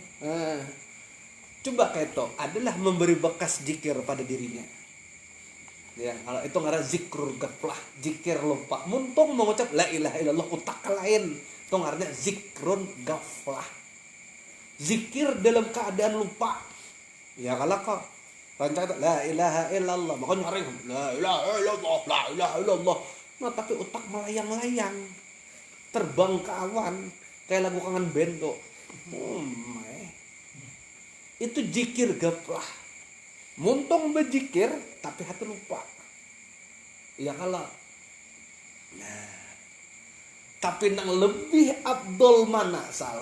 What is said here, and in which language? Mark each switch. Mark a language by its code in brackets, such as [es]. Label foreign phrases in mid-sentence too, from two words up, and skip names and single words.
[id] Coba kayak itu adalah memberi bekas zikir pada dirinya. Ya, kalau itu ngaran [ar] ذكر الغفلة, [id] zikir lupa. Muntong mengucap [ar] لا إله إلا الله [id] utak lain. Itu ngarannya [ar] ذكر غفلة. [id] Zikir dalam keadaan lupa. Ya kalau kok rancang [ar] لا إله إلا الله, [id] makanya ngaring [ar] لا إله إلا الله, لا إله إلا الله. [id] Nah, tapi utak melayang-layang. Terbang ke awan kayak lagu Kangen Band tuh. Itu zikir ghaflah. Muntong berzikir tapi hati lupa. Ya kalau. Nah, tapi nang lebih abdol mana sal?